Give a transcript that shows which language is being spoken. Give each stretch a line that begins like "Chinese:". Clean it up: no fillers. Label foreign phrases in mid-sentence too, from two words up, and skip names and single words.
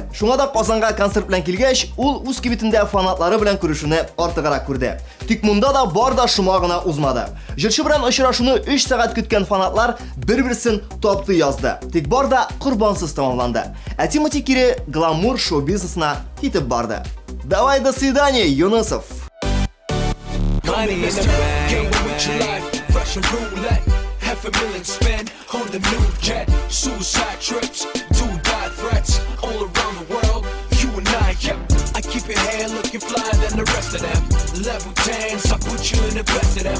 Tatar: Шуңа да Казанга концерт белән килгәч, ул үз кибетендә фанатлары белән күрешүне артыграк күрде. Тик монда да бар да шума гына узмады. Җырчы белән очрашуны 3 сәгать көткән фанатлар бер-берсен тапты язды. Тик бар да курбансыз тамамланды. Ә Тимоти кире гламур шоу-бизнесына китеп барды.
Russian: Давай до свидания, Юнусов.
English: Half a million spent on the new jet. Suicide trips, do-die threats all around the world. You and I, yep. I keep your hair looking flyer than the rest of them. Level 10s, I put you in the best of them.